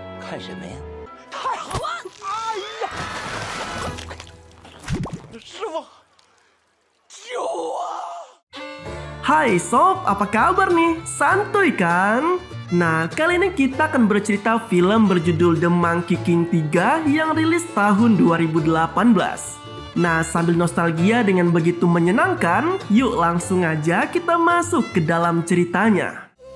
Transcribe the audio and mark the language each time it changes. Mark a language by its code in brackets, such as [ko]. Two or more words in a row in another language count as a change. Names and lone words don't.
[zh] 看什么呀？太好了！哎呀，师傅，救我！ [id] Hai sob, apa kabar nih? Santuy kan? Nah, kali ini kita akan bercerita film berjudul The Monkey King 3 yang rilis tahun 2018. Nah, sambil nostalgia dengan begitu menyenangkan, yuk langsung aja kita masuk ke dalam ceritanya.